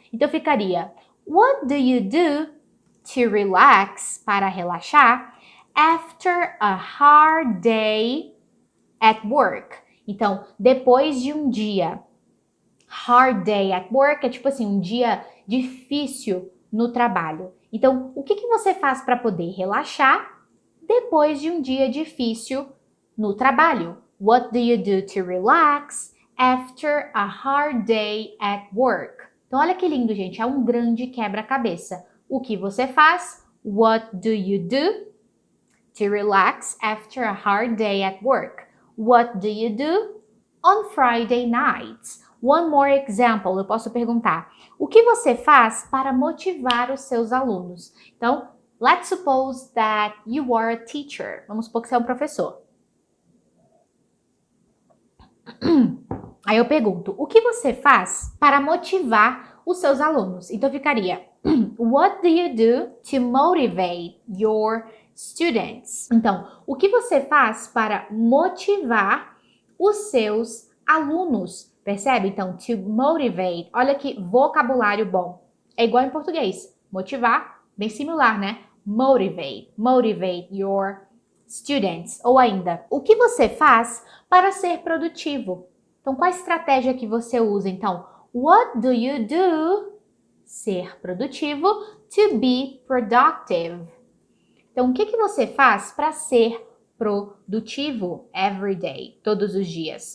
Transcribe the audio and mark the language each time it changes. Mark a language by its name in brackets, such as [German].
[Portuguese] Então ficaria, [English] what do you do to relax, [Portuguese] para relaxar, [English] after a hard day at work? [Portuguese] Então, depois de um dia, [English] hard day at work [Portuguese] é tipo assim, um dia difícil no trabalho. Então, o que você faz para poder relaxar depois de um dia difícil no trabalho? [English] What do you do to relax after a hard day at work? [Portuguese] Então, olha que lindo, gente. É um grande quebra-cabeça. O que você faz? [English] What do you do to relax after a hard day at work? What do you do on Friday nights? One more example. [Portuguese] Eu posso perguntar: o que você faz para motivar os seus alunos? Então, [English] let's suppose that you are a teacher. [Portuguese] Vamos supor que você é um professor. Aí eu pergunto, o que você faz para motivar os seus alunos? Então ficaria, [English] what do you do to motivate your students? [Portuguese] Então, o que você faz para motivar os seus alunos? Percebe? Então, [English] to motivate, [Portuguese] olha que vocabulário bom. É igual em português. Motivar, bem similar, né? [English] Motivate your students. [Portuguese] Ou ainda, o que você faz para ser produtivo? Então, qual a estratégia que você usa? Então, [English] what do you do? [Portuguese] Ser produtivo. [English] To be productive. [Portuguese] Então, o que você faz para ser produtivo [English] every day, [Portuguese] todos os dias?